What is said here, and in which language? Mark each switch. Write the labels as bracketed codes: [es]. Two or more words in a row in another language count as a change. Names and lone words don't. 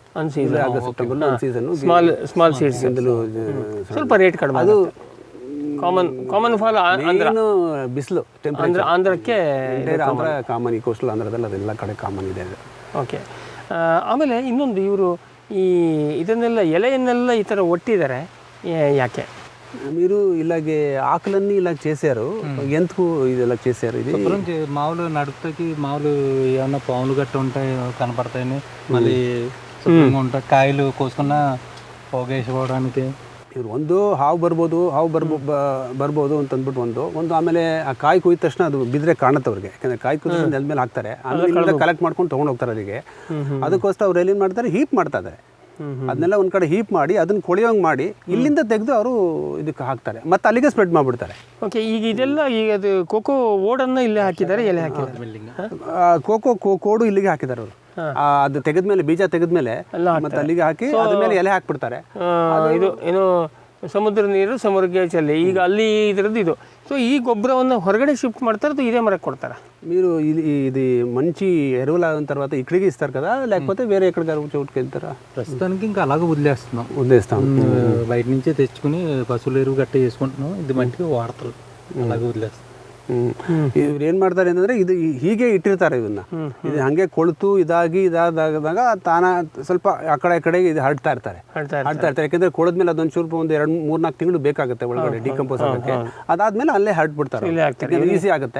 [kn] ಜುಲೈ ಆಗಸ್ಟ್ ಸೆಪ್ಟೆಂಬರ್ ಅನ್ಸೀಸನ್ನು. ಸ್ಮಾಲ್ ಸೀಡ್ಸ್ ಸ್ವಲ್ಪ ರೇಟ್ ಕಡಿಮೆ. ಅದು ಕಾಮನ್ ಫಾಲ್ ಬಿಸಿಲು ಆಂಧ್ರಕ್ಕೆ ಆಂಧ್ರ ಕಾಮನ್, ಈ ಕೋಸ್ಟಲ್ ಆಂಧ್ರದಲ್ಲಿ ಅದೆಲ್ಲ ಕಡೆ ಕಾಮನ್ ಇದೆ. ಓಕೆ. ಆಮೇಲೆ ಇನ್ನೊಂದು, ಇವರು ಇದನ್ನೆಲ್ಲ ಎಲಯನ್ನೆಲ್ಲ ಈ ತರ ಒಟ್ಟಿದರೇ ಯಾಕೆ [te] మీరు ఇలాగే ఆకులన్నీ ఇలా చేశారు, ఎందుకు ఇది ఇలా చేశారు? ఇది మామూలు నడుపుతాకి మామూలు ఏమన్నా పాములు గట్ట ఉంటాయి కనపడతాయని, మళ్ళీ శుభ్రంగా ఉంటాయి, కాయలు కోసుకున్న పోగేసుకోవడానికి. [kn] ಇವ್ರು ಒಂದು ಹಾವು ಬರ್ಬೋದು ಅಂತ ಅಂದ್ಬಿಟ್ಟು ಒಂದು ಆಮೇಲೆ ಆ ಕಾಯಿ ಕೊಯ್ದ ತಕ್ಷಣ ಅದು ಬಿದ್ರೆ ಕಾಣುತ್ತೆ ಅವ್ರಿಗೆ. ಯಾಕಂದರೆ ಕಾಯಿ ಕೊಯ್ದ ನೆಲದ ಮೇಲೆ ಹಾಕ್ತಾರೆ, ಆಮೇಲೆ ಕಲೆಕ್ಟ್ ಮಾಡ್ಕೊಂಡು ತೊಗೊಂಡು ಹೋಗ್ತಾರೆ ಅಲ್ಲಿಗೆ. ಅದಕ್ಕೋಸ್ಕರ ಅವ್ರು ಏನೇನು ಮಾಡ್ತಾರೆ, ಹೀಪ್ ಮಾಡ್ತಾ ಇದ್ದಾರೆ. ಅದನ್ನೆಲ್ಲ ಒಂದು ಕಡೆ ಹೀಪ್ ಮಾಡಿ ಅದನ್ನು ಕೊಳೆಯೋಂಗೆ ಮಾಡಿ ಇಲ್ಲಿಂದ ತೆಗೆದು ಅವರು ಇದಕ್ಕೆ ಹಾಕ್ತಾರೆ, ಮತ್ತು ಅಲ್ಲಿಗೆ ಸ್ಪ್ರೆಡ್ ಮಾಡಿಬಿಡ್ತಾರೆ. ಓಕೆ. ಈಗ ಇದೆಲ್ಲ ಈಗ ಅದು ಕೋಕೋ ಓಡನ್ನು ಇಲ್ಲೇ ಹಾಕಿದ್ದಾರೆ, ಎಲೆ ಹಾಕಿದ್ದಾರೆ. ಕೋಕೋ ಕೋಡು ಇಲ್ಲಿಗೆ ಹಾಕಿದ್ದಾರೆ ಅವರು. ಅದು ತೆಗೆದ್ಮೇಲೆ, ಬೀಜ ತೆಗೆದ್ಮೇಲೆ ಮತ್ತೆ ಅಲ್ಲಿಗೆ ಹಾಕಿ ಅದ್ರ ಮೇಲೆ ಎಲೆ ಹಾಕ್ಬಿಡ್ತಾರೆ. ಇದು ಏನು ಸಮುದ್ರ ನೀರು ಸಮುದ್ರಕ್ಕೆ ಚೆಲ್ಲಿ, ಈಗ ಅಲ್ಲಿ ಇದರದ್ದು ಇದು. ಸೊ ಈ ಗೊಬ್ಬರವನ್ನು ಹೊರಗಡೆ ಶಿಫ್ಟ್ ಮಾಡ್ತಾರೆ, ಅದು [te] ఇదే మరకు కొడతారా? మీరు ఇది మంచి ఎరువులు అయిన తర్వాత ఇక్కడికి ఇస్తారు కదా, లేకపోతే వేరే ఎక్కడికి చోటుకి వెళ్తారా? ప్రస్తుతానికి ఇంకా అలాగే వదిలేస్తున్నాం. బయట నుంచే తెచ్చుకుని పశువుల ఎరువు గట్ట చేసుకుంటున్నాం. ఇది మంచిగా వాడతారు, అలాగే ವದಿಲೇಸ್ತಾం. [kn] ಇವ್ರು ಏನು ಮಾಡ್ತಾರೆ ಅಂತಂದರೆ ಇದು ಹೀಗೆ ಇಟ್ಟಿರ್ತಾರೆ ಇವನ್ನ. ಇದು ಹಾಗೆ ಕೊಳ್ತು ಇದಾದಾಗ ತಾನ ಸ್ವಲ್ಪ ಆ ಕಡೆ ಇದು ಹರಡ್ತಾ ಇರ್ತಾರೆ. ಯಾಕೆಂದರೆ ಕೊಳದ್ಮೇಲೆ ಅದೊಂದು ಚೂರು ಒಂದು 2-3-4 ತಿಂಗಳು ಬೇಕಾಗುತ್ತೆ ಒಳಗಡೆ ಡಿಕಂಪೋಸ್ ಆಗೋಕ್ಕೆ. ಅದಾದ್ಮೇಲೆ ಅಲ್ಲೇ ಹರಡ್ಬಿಡ್ತಾರೆ, ಈಸಿ ಆಗುತ್ತೆ.